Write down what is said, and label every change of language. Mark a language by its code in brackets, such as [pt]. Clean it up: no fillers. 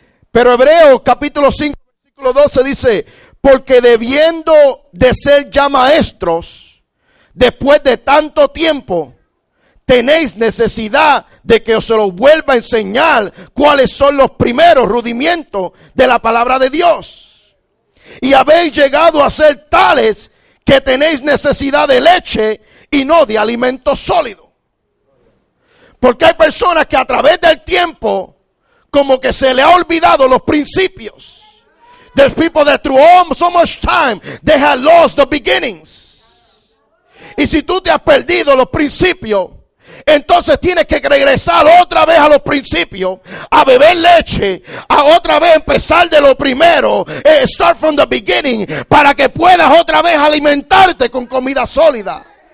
[es] Pero Hebreos capítulo 5 versículo 12 dice, porque debiendo de ser ya maestros, después de tanto tiempo, tenéis necesidad de que os se los vuelva a enseñar cuáles son los primeros rudimentos de la palabra de Dios. Y habéis llegado a ser tales que tenéis necesidad de leche y no de alimento sólido. Porque hay personas que a través del tiempo como que se le ha olvidado los principios. [en] There's people that through so much time they have lost the beginnings. [es] Y si tú te has perdido los principios, entonces tienes que regresar otra vez a los principios, a beber leche, a otra vez empezar de lo primero, [en] start from the beginning, [es] para que puedas otra vez alimentarte con comida sólida.